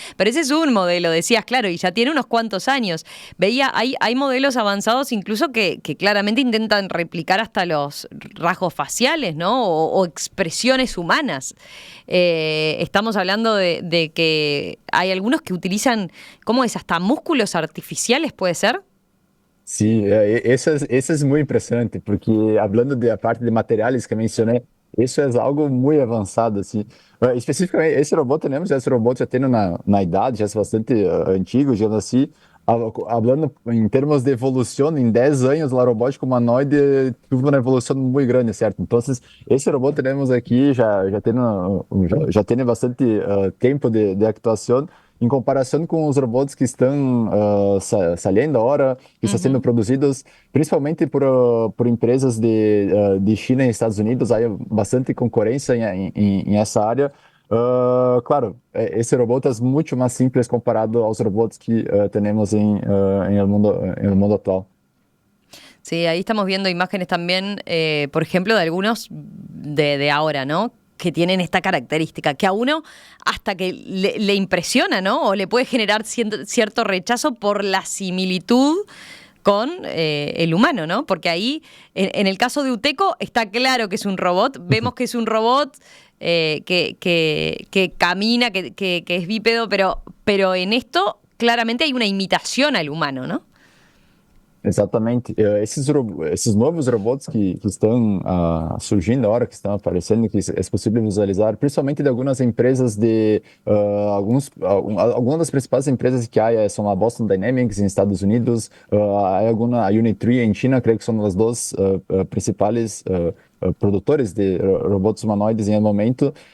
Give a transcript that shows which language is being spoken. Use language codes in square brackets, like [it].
[es] Pero ese es un modelo, decías, claro, y ya tiene unos cuantos años. Veía, hay modelos avanzados incluso que claramente intentan replicar hasta los rasgos faciales, ¿no? O expresiones humanas. Estamos hablando de que hay algunos que utilizan, ¿cómo es? Hasta músculos artificiales, ¿puede ser? [pt] Sim, esse é muito impressionante, porque falando da parte de materiais que eu mencionei, isso é algo muito avançado, assim. Especificamente, esse robô já tem na idade, já é bastante antigo, já assim, falando em termos de evolução, em 10 anos, a robótica humanoide teve uma evolução muito grande, certo? Então, esse robô temos aqui já tem bastante tempo de atuação, em comparação com os robôs que estão saindo agora, que estão sendo produzidos, principalmente por empresas de China e Estados Unidos, há bastante concorrência em essa área. Claro, esse robô é muito mais simples comparado aos robôs que temos em el mundo atual. [es] Sí, ahí estamos viendo imágenes también, por ejemplo, de algunos de ahora, ¿no? Que tienen esta característica, que a uno hasta que le impresiona, ¿no? O le puede generar cierto rechazo por la similitud con el humano, ¿no? Porque ahí, en el caso de Uteco, está claro que es un robot, vemos que es un robot que camina, que es bípedo, pero en esto claramente hay una imitación al humano, ¿no? [pt] Exatamente. Esses novos robôs que estão surgindo agora, que estão aparecendo, que é possível visualizar, principalmente de algumas empresas algumas das principais empresas que há são a Boston Dynamics em Estados Unidos, a Unitree em China, creio que são as duas principais produtores de robôs humanoides em momento.